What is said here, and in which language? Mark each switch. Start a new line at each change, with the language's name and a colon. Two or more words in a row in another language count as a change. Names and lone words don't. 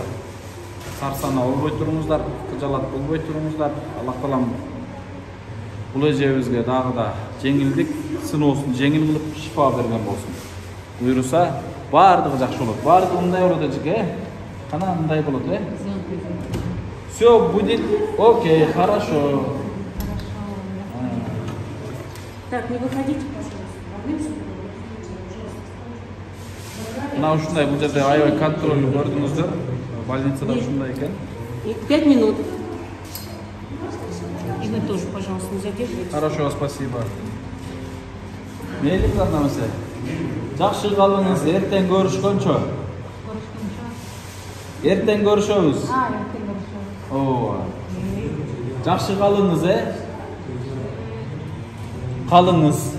Kyrgyz: Сарсана болбой туруңуздар, кыжалат болбой туруңуздар. Аллах Таалам бул эжебизге дагы да жеңилдик, сыноосун жеңил кылып шифа берген болсун. Буйруса бардыгы жакшы болот. Бардыгы мындай болот эжеке. Кана мындай болот,
Russian: Всё будет окей, хорошо. Так, не выходите, пожалуйста.
Kyrgyz: Мына ушундай бул жерде аябай контроль көрдүңүздөр. Больницада ушундай экен. 5 минут.
Russian: И вы тоже, пожалуйста, не задерживайтесь. Хорошо, спасибо.
Kyrgyz: Мейли анда эмесе. Жакшы калыңыз, эртең көрүшкөнчө. Эртең көрүшөбүз. Эртең көрүшөбүз. Ооба. Жакшы калыңыз, Калыңыз.